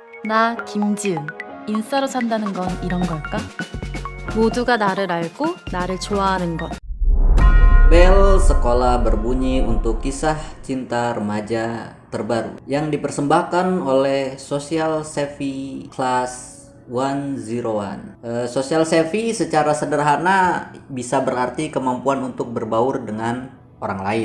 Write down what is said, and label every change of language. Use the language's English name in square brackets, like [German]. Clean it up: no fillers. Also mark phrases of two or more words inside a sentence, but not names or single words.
[Korean] 나 김지은. 인싸로 산다는 건 이런 걸까? 모두가 나를 알고 나를 좋아하는 것. [Indonesian] Bel sekolah berbunyi untuk kisah cinta remaja terbaru yang dipersembahkan oleh Social Savvy Class 101. Social Savvy secara sederhana bisa berarti kemampuan untuk berbaur dengan orang lain.